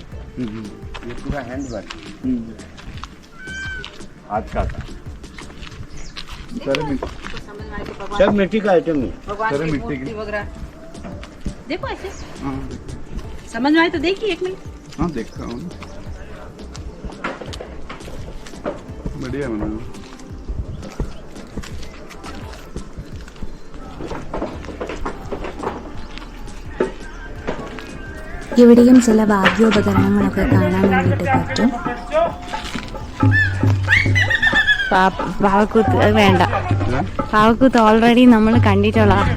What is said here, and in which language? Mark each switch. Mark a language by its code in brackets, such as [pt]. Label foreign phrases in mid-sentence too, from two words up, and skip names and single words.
[hi] ये पूरा हैंड वर्क, हाथ का था, सब मिट्टी का आइटम है। सारे मिट्टी की। देखो ऐसे हाँ समझ में आए तो देखिए 1 मिनट। हाँ देखता हूँ, बढ़िया बना हुआ। [ml] ഇവിടെയും ചില വാദ്യോപകരണങ്ങളൊക്കെ കാണാൻ വേണ്ടിയിട്ട് പറ്റും. പാവക്കൂത്ത് വേണ്ട, പാവക്കൂത്ത് ഓൾറെഡി നമ്മൾ കണ്ടിട്ടുള്ള.